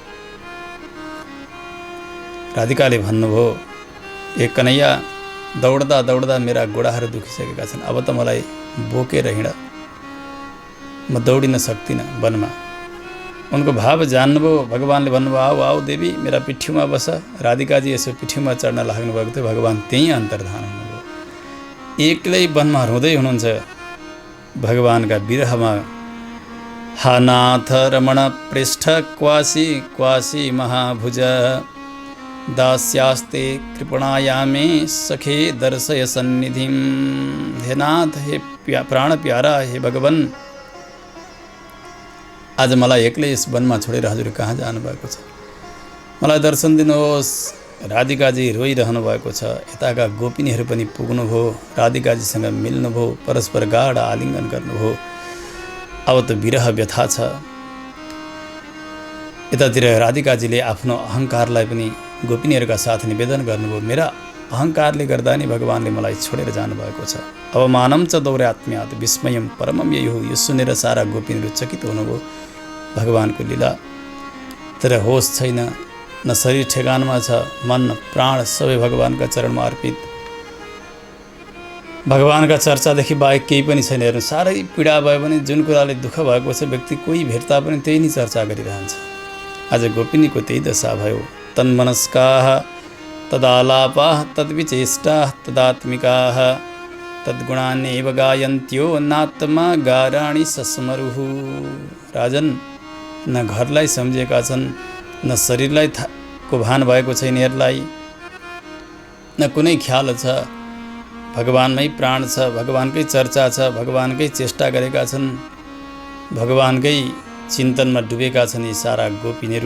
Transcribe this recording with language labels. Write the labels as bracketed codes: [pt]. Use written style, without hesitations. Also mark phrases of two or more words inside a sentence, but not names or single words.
[ne] राधिकाले भन्नुभयो, ए कन्हैया, दौड्दा दौड्दा मेरा गोडाहरू दुखिसकेका छन्, अब त मलाई बोकेर हिँड, म दौडिन सक्दिनँ वनमा। उनको भाव जान्नुभयो। भगवानले भन्नुभयो, [hi] आओ आओ [ne] देवी, मेरा पिठ्यूमा बस। राधिकाजी यसो पिठ्यूमा चढ्न लाग्नुभएको थियो। भगवान त्यहीँ अन्तर्धान हुनुभयो। एक्लै वनमा रुँदै हुनुहुन्छ भगवानका विरहमा। [sa] हा नाथ रमण पृष्ठ क्वासी क्वासी महाभुज दास्यास्ते कृपणायामे सखे दर्शय सन्निधिम। [ne] हे नाथ, हे प्राण प्यारा, हे भगवान, आज मलाई एक्लै यस वनमा छोडेर हजुर कहाँ जानुभएको छ? मलाई दर्शन दिनुहोस्। राधिकाजी रोइरहनु भएको छ। यताका गोपिनीहरू पनि पुग्नुभयो, राधिकाजीसँग मिल्नुभयो, परस्पर गाढ आलिङ्गन गर्नुभयो। अब त विरह व्यथा छ। यतातिर राधिकाजीले आफ्नो अहङ्कारलाई पनि गोपिनीहरूका साथ निवेदन गर्नुभयो। मेरा अहङ्कारले गर्दा नि भगवानले मलाई छोडेर जानुभएको छ। [sa] अवमानं च दौर्यात्म्यात् विस्मयं परमं ययुः। [ne] यो सुनेर सारा गोपिनीहरू चकित हुनुभयो भगवानको लीला। तर होस छैन, न शरीर ठेगानमा छ, मन प्राण सबै भगवानका चरणमा अर्पित। भगवानका चर्चादेखि बाहेक केही पनि छैन। हेर्नु, साह्रै पीडा भयो भने जुन कुराले दुःख भएको छ व्यक्ति कोही भेट्दा पनि त्यही नै चर्चा गरिरहन्छ। आज गोपिनीको त्यही दशा भयो। [sa] तन्मनस्काः तदालापाः तद्विचेष्टाः तदात्मिकाः तद्गुणान्येव गायन्त्यो नात्मा गाराणि सस्मरुः। [ne] राजन, न घरलाई सम्झेका छन्, न शरीरलाई को भान भएको छैन यिनीहरूलाई, न कुनै ख्याल छ। भगवानमै प्राण छ, भगवानकै चर्चा छ, भगवानकै चेष्टा गरेका छन्, भगवानकै चिन्तनमा डुबेका छन् यी सारा गोपिनीहरू।